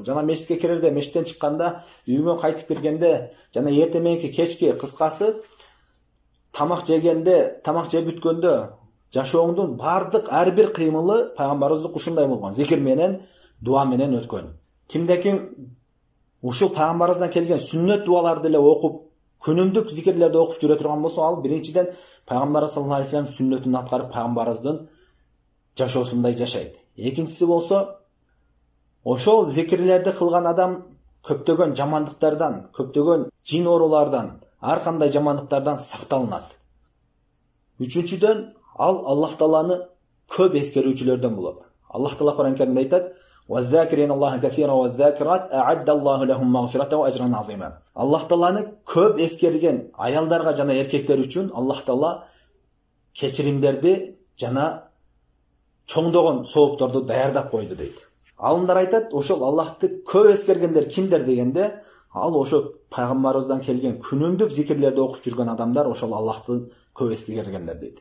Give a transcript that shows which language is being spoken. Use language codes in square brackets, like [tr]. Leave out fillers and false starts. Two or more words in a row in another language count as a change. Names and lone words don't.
[ky] Жана мечитке кирерде, мечиттен чыкканда, үйүңө кайтып киргенде, жана эртең мененки кечки, кыскасы тамак жегенде, тамак жеп бүткөндө жашооңдун бардык ар бир кыймылы пайгамбарыбыздык ушундай болгон. Зикир менен, дуа менен өткөн. Кимде-ким ушул пайгамбарыбыздан келген сүннөт дуаларды эле окуп, күнүмдүк зикирлерди окуп жүрө турган болсо, ал биринчиден пайгамбар [ar] صلى الله عليه وسلم [ky] сүннөтүн аткарып пайгамбарыбыздын жашоосундай жашайт. Экинчиси болсо, ошол зикирлерди кылган адам көптөгөн жамандыктардан, көптөгөн жин оорулардан, ар кандай жамандыктардан сакталынат. Үчүнчүдөн, ал Аллах Тааланы көп эскерүүчүлөрдөн болот. Аллах Таала Кур'ан Каримде айтат: [ar] "والذاكرين الله كثيرا والذاكرات أعد الله لهم مغفرة وأجرا عظيما." [ky] Аллах Тааланы көп эскерген аялдарга жана эркектер үчүн Аллах Таала кечиримдерди жана чоңдогон соопторду даярдап койду дейт. Алымдар айтат, ошол Аллахты көп эскергендер кимдер дегенде, ал ошо пайгамбарыбыздан келген күнүмдүк зикирлерди окуп жүргөн адамдар ошол Аллахты көп эскергендер дейт.